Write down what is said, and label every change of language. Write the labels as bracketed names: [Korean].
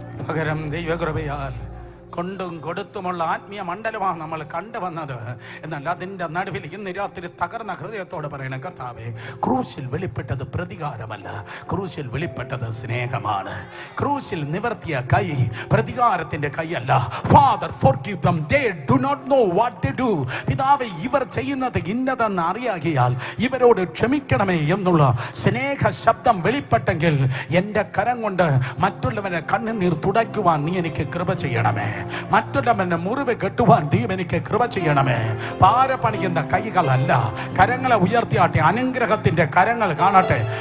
[Malayalam] പകരം ദൈവകൃപയാൽ കൊണ്ടും കൊടുത്തുമുള്ള ആത്മീയ മണ്ഡലമാണ് നമ്മൾ കണ്ടുവന്നത്. എന്നാൽ അതിൻ്റെ നടുവിൽ ഇന്ന് രാത്രി തകർന്ന ഹൃദയത്തോടെ പറയണം, കർത്താവേ, ക്രൂശിൽ വെളിപ്പെട്ടത് പ്രതികാരമല്ല, ക്രൂശിൽ വെളിപ്പെട്ടത് സ്നേഹമാണ്. ക്രൂശിൽ നിവർത്തിയ കൈ പ്രതികാരത്തിന്റെ കൈയല്ല. [English] Father forgive them, they do not know what they do. [Malayalam] പിതാവേ, ഇവർ ചെയ്യുന്നത് ഇന്നതെന്ന് അറിയാകിയാൽ ഇവരോട് ക്ഷമിക്കണമേ എന്നുള്ള സ്നേഹ ശബ്ദം വെളിപ്പെട്ടെങ്കിൽ എൻ്റെ കരം കൊണ്ട് മറ്റുള്ളവരെ കണ്ണുനീർ തുടയ്ക്കുവാൻ നീ എനിക്ക് കൃപ ചെയ്യണമേ. മറ്റുള്ളവന്റെ മുറിവ് കെട്ടുവാൻ ദൈവം എനിക്ക് കൃപ ചെയ്യണമേ. പാര പണിയുന്ന കൈകളല്ല, കരങ്ങളെ ഉയർത്തിയാട്ടെ, അനുഗ്രഹത്തിന്റെ കരങ്ങൾ കാണട്ടെ.